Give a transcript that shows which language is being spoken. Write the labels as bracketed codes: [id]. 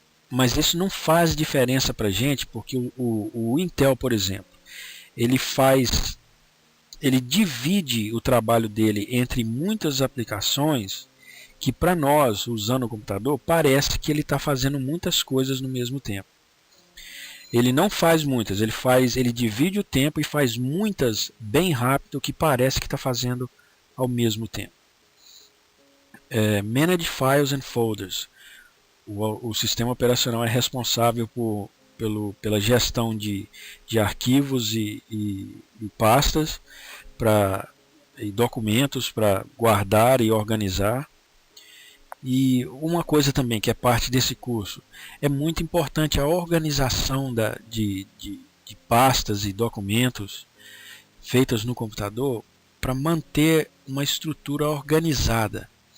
[pt] Mas isso não faz diferença para a gente, porque o Intel, por exemplo, ele divide o trabalho dele entre muitas aplicações que para nós, usando o computador, parece que ele está fazendo muitas coisas no mesmo tempo. Ele não faz muitas, ele divide o tempo e faz muitas bem rápido, que parece que está fazendo ao mesmo tempo. [en] Manage Files and Folders. [pt] O sistema operacional é responsável pela gestão de arquivos e pastas e documentos para guardar e organizar. E uma coisa também que é parte desse curso, é muito importante a organização de pastas e documentos feitas no computador para manter uma estrutura organizada.